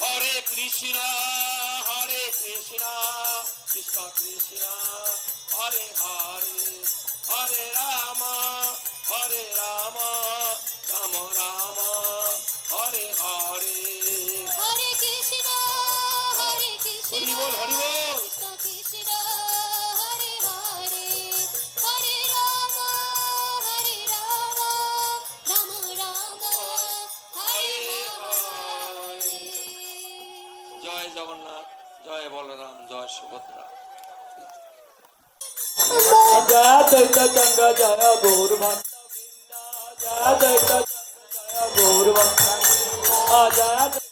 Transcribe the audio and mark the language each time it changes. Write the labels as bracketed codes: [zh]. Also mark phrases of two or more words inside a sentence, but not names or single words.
[bn] হরে কৃষ্ণ কৃষ্ণ কৃষ্ণ হরে হরে হরে রাম রাম রাম হরে হরে Hare Krishna, হরি বল হরি বল Krishna Krishna, Hare Hare, Hare Rama, Rama Rama, Hare Hare. জয় জগন্নাথ জয় বলরাম জয় সুভদ্রা জয় চৈতন্য জয় গৌর ভক্ত জয় চৈতন্য জয় গৌর ভক্ত জয়